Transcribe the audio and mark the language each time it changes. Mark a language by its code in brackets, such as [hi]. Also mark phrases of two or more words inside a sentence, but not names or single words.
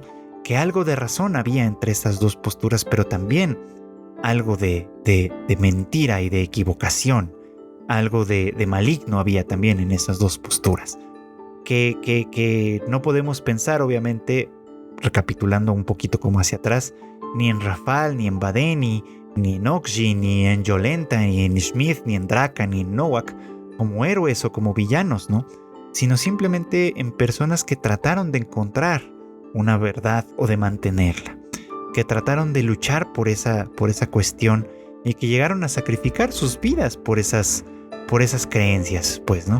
[es] Que algo de razón había entre estas dos posturas, pero también algo de mentira y de equivocación, algo de maligno había también en esas dos posturas. Que no podemos pensar, obviamente, recapitulando un poquito como hacia atrás, ni en Rafal, ni en Badeni, ni en Okji, ni en Yolenta, ni en Smith, ni en Draka, ni en Nowak, como héroes o como villanos, ¿no? sino simplemente en personas que trataron de encontrar una verdad o de mantenerla, que trataron de luchar por esa cuestión y que llegaron a sacrificar sus vidas por esas creencias, pues, ¿no?